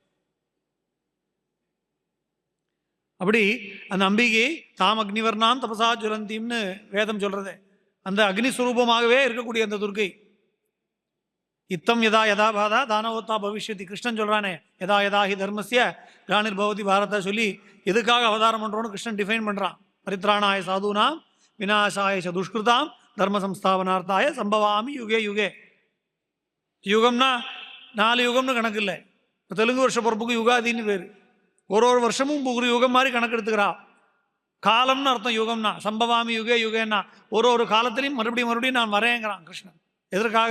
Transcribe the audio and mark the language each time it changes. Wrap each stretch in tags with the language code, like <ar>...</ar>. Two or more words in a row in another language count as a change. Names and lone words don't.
<ta>அப்படி அந்த அம்பிகை</ta> <sa>तां अग्निवर्णां तपसा ज्वलन्तीम्</sa> <ta>வேதம் சொல்றது. அந்த அக்னி ஸ்வரூபமாகவே இருக்கக்கூடிய அந்த துர்க்கை.</ta> <sa>इत्थं यदा यदा बाधा दानवोत्था भविष्यति.</sa> <ta>கிருஷ்ணன் சொல்றானே,</ta> <sa>यदा यदा हि धर्मस्य ग्लानिर् भवति भारत</sa> <ta>சொல்லி எதுக்காக அவதாரம் பண்றோன்னு கிருஷ்ணன் டிஃபைன் பண்றான்.</ta> <sa>परित्राणाय साधूनां विनाशाय दुष्कृतां धर्म संस्थापनार्थाय सम्भवामि युगे युगे.</sa> <ta>யுகம்னா 4 யுகம்னு கணக்கு இல்லை. தெலுங்கு வருஷ பிறப்புக்கு யுகாதின்னு பேர். ஒரு வருஷமும் ஒரு யுகம் மாதிரி கணக்கு எடுத்துக்கிறா. காலம்னு அர்த்தம் யுகம்னா.</ta> <sa>सम्भवामि युगे युगे</sa> <ta>ஒரு காலத்திலையும் மறுபடியும் நான் வரேங்கிறான் கிருஷ்ணன். எதற்காக?</ta>